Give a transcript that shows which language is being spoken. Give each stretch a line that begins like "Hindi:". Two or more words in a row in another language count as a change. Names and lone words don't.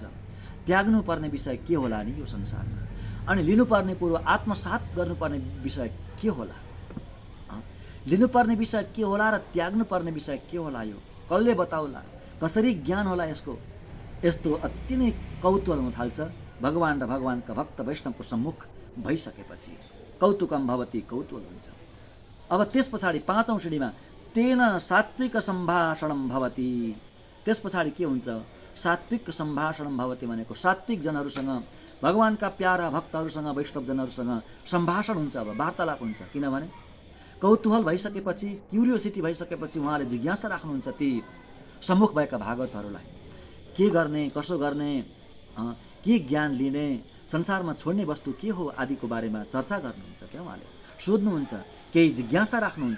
Nepali: त्याग्नुपर्ने विषय के होला नि यो संसारमा, अनि लिनुपर्ने कुरो, आत्मसात गर्नुपर्ने विषय के होला, लिनुपर्ने विषय के होला र त्याग्नुपर्ने विषय के होला, यो कसले बताउला, कसरी ज्ञान होला यसको। यस्तो अति नै कौतूहल हुन थाल्छ भगवान र भगवानका भक्त वैष्णवको सम्मुख भइसकेपछि।
Sanskrit: कौतुकम भवति,
Nepali: कौतूहल हुन्छ। अब त्यस पछाडि पाँचौं श्रेणीमा
Sanskrit: तेन सात्विक सम्भाषणम भवति।
Nepali: त्यस पछाडि के हुन्छ,
Sanskrit: सात्विक सम्भाषणम भवति
Nepali: भनेको सात्विक जनहरूसँग, भगवानका प्यारा भक्तहरूसँग, वैष्णवजनहरूसँग सम्भाषण हुन्छ, अब वार्तालाप हुन्छ। किनभने कौतूहल भइसकेपछि, क्युरियोसिटी भइसकेपछि उहाँले जिज्ञासा राख्नुहुन्छ ती सम्मुख भएका भागवतहरूलाई, के गर्ने, कसो गर्ने, के ज्ञान लिने, संसारमा छोड्ने वस्तु के हो आदिको बारेमा चर्चा गर्नुहुन्छ क्या, उहाँले सोध्नुहुन्छ, केही जिज्ञासा राख्नुहुन्छ।